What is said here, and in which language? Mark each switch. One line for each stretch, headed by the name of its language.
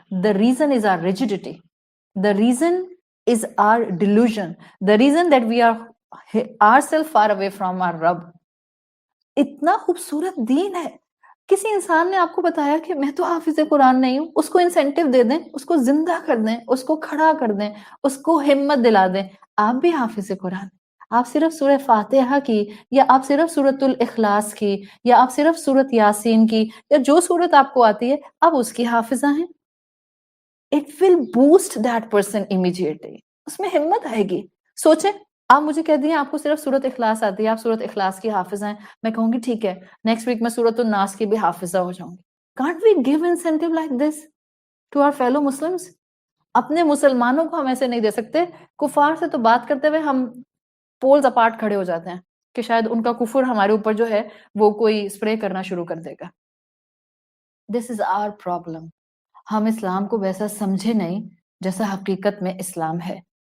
English: The reason is our rigidity. The reason is our delusion. The reason that we are ourselves far away from our Rabb.
Urdu: اتنا خوبصورت دین ہے. کسی انسان نے آپ کو بتایا کہ میں تو حافظ قرآن نہیں ہوں، اس کو انسینٹیو دے دیں، اس کو زندہ کر دیں، اس کو کھڑا کر دیں، اس کو ہمت دلا دیں. آپ بھی حافظ قرآن، آپ صرف سورہ فاتحہ کی یا آپ صرف سورۃ الاخلاص کی یا آپ صرف سورۃ یاسین کی یا جو سورت آپ کو آتی ہے آپ اس کی حافظہ ہیں.
English: It will boost that person immediately.
Urdu: اس میں ہمت آئے گی. سوچیں آپ مجھے کہہ دیں آپ کو صرف سورت اخلاص آتی ہے، آپ سورت اخلاص کی حافظ ہیں، میں کہوں گی ٹھیک ہے نیکسٹ ویک میں سورت الناس کی بھی حافظہ ہو جاؤں گی.
English: Can't we give incentive like this to our fellow Muslims?
Urdu: اپنے مسلمانوں کو ہم ایسے نہیں دے سکتے. کفار سے تو بات کرتے ہوئے ہم پولز اپارٹ کھڑے ہو جاتے ہیں کہ شاید ان کا کفر ہمارے اوپر جو ہے وہ کوئی اسپرے کرنا شروع کر دے گا.
English: This is our problem.
Urdu: ہم اسلام کو ویسا سمجھے نہیں جیسا حقیقت میں اسلام ہے.